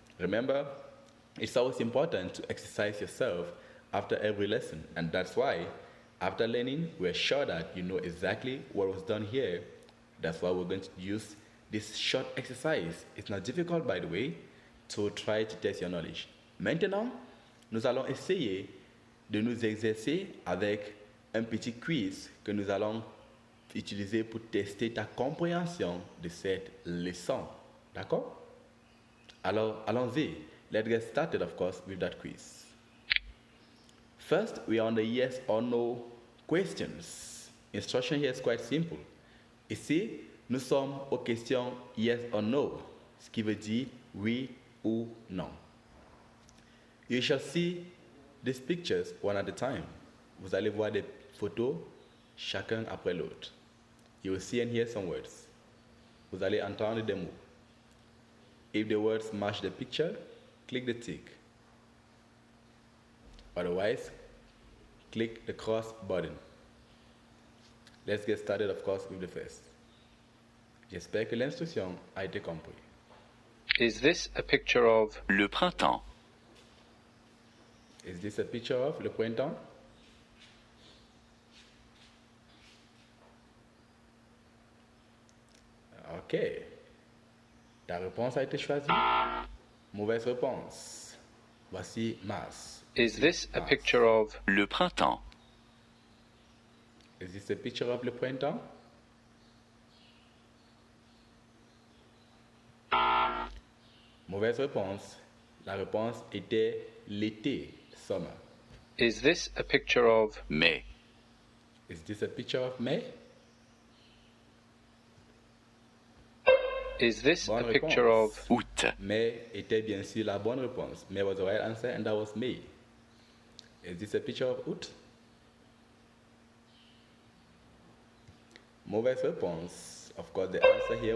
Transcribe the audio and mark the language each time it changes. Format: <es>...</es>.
<en>Remember, it's always important to exercise yourself after every lesson, and that's why after learning, we're sure that you know exactly what was done here. That's why we're going to use this short exercise. It's not difficult, by the way, to try to test your knowledge.</en> <fr>Maintenant, nous allons essayer de nous exercer avec un petit quiz que nous allons utiliser pour tester ta compréhension de cette leçon. D'accord? Alors, allons-y.</fr> <en>Let's get started, of course, with that quiz. First, we are on the yes or no questions. Instruction here is quite simple.</en> <fr>Ici, nous sommes aux questions</fr> <en>yes or no,</en> <fr>ce qui veut dire oui ou non.</fr> <en>You shall see these pictures one at a time.</en> <fr>Vous allez voir des photos, chacun après l'autre.</fr> <en>You will see and hear some words.</en> <fr>Vous allez entendre des mots.</fr> <en>If the words match the picture, click the tick. Otherwise, click the cross button. Let's get started, of course, with the first.</en> <fr>J'espère que l'instruction a été comprise.</fr> <en>Is this a picture of</en> <fr>le printemps,</fr> <en>Is this a picture of le printemps? Ok.</en> <fr>Ta réponse a été choisie. Mauvaise réponse. Voici Mars.</fr> <en>is this a picture of</en> <fr>le printemps,</fr> <en>Is this a picture of le printemps?</en> <fr>Mauvaise réponse. La réponse était l'été, summer.</fr> <en>Is this a picture of</en> <fr>mai,</fr> <en>Is this a picture of May? Is this</en> <fr>Bonne</fr> <en>a picture</en> <fr>réponse.</fr> <en>of</en> <fr>août, May était bien sûr la bonne réponse.</fr> <en>May was the right answer and that was May. Is this a picture of août?</en> <fr>Mauvaise réponse.</fr> <en>Of course, the answer here</en>